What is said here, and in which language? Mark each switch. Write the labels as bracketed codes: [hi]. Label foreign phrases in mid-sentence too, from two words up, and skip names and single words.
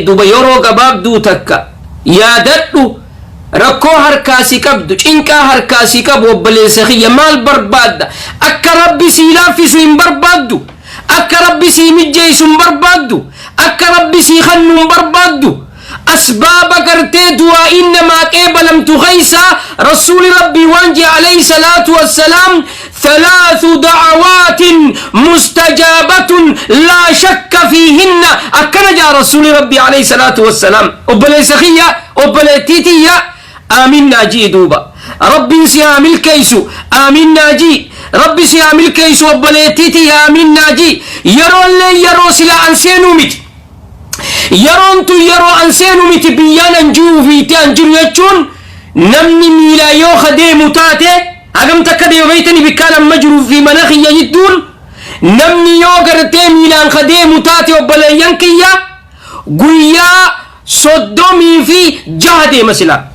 [om] Duba yeroo gabaabduu takka yaadadhu, rakkoo harkaa si qabdu, cinqaa harkaa si qabu obboleessa kiyya maal barbaadda? Akka Rabbi si laaffisu hin barbaaddu? Akka Rabbi si mijjeessu hin barbaaddu? Akka Rabbi si hannu hin barbaaddu? Asbaaba gartee du'aa'iin namaa qeebalamtu keeysa Rasuuli Rabbii waan jee [ar] عليه الصلاة والسلام, "ثلاث دعوات مستجابة لا شك فيهن." [om] Akkana jaa Rasuuli Rabbii [ar] عليه الصلاة والسلام. [om] Obboleessa kiyya, obboleettii tiyya, aamiin naa jii duuba. Rabbiin si haa milkeessu, aamiin naa jii. Rabbi si haa milkeessu, obboleettii tiyya, aamiin naa jii. Yeroollee yeroo silaa an seenuu miti. Yeroon tun yeroo an seenu miti, biyyaan an jiru fiitee an jiru jechuun namni miila yoo ka deemu taate, hagam takka deema beeytani bikkaan amma jiruu fi mana kiyya jidduun, namni yoo gartee miilaan ka deemu taate obboleeyyan kiyya, guyyaa soddomii fi jaha deema sila.